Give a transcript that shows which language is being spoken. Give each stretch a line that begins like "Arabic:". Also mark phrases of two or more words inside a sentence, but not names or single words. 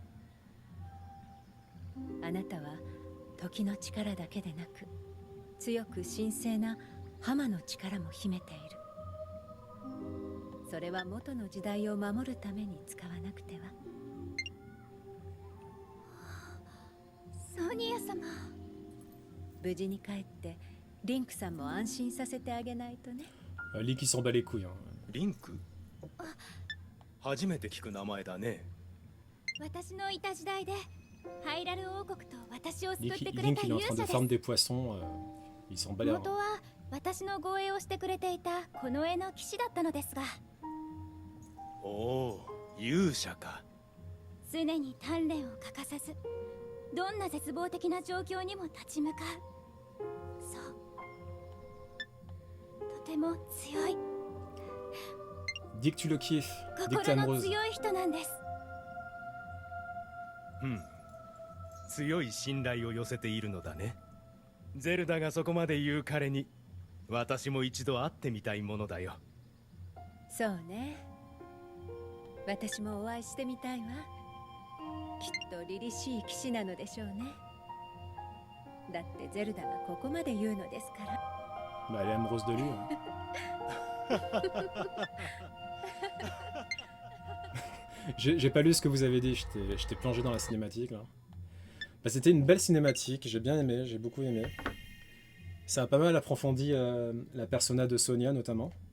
Japanese: あなたは時の力だけでなく、強く神聖な浜の力も秘めている。それは元の時代を守るために使わなくては。ソニア様、無事に帰ってリンクさんも安心させてあげないとね。
French: Link qui s'en bat les couilles. Hein.
Japanese: リンク初めて聞く名前だね。私のいた時代でハイラル王国と私を救っ
French: Link,
Japanese: てくれ
French: Link
Japanese: た
French: il est en
Japanese: 勇
French: train
Japanese: 者
French: de
Japanese: で
French: farm
Japanese: す。
French: des poissons. Il s'en bat les reins.
Japanese: 元は私の護衛をしてくれていたこの絵の騎士だったのですが、おお、勇者か。常に鍛錬を欠かさず、どんな絶望的な状況にも立ち向かう。そう、とても強い、
French: Dis que tu le kiffes. Dis que t'es
Japanese: 心の
French: amoureuse.
Japanese: 強い人なんです。うん。強い信頼を寄せているのだね。ゼルダがそこまで言う彼に、私も一度会ってみたいものだよ。そうね。私もお会いしてみたいわ。きっと凛々しい騎士なのでしょうね。だってゼルダがここまで言うのですから。
French: Bah, elle est amoureuse de lui. Hein. J'ai pas lu ce que vous avez dit, j'étais plongé dans la cinématique là. Bah, c'était une belle cinématique, j'ai bien aimé, j'ai beaucoup aimé. Ça a pas mal approfondi la persona de Sonia notamment.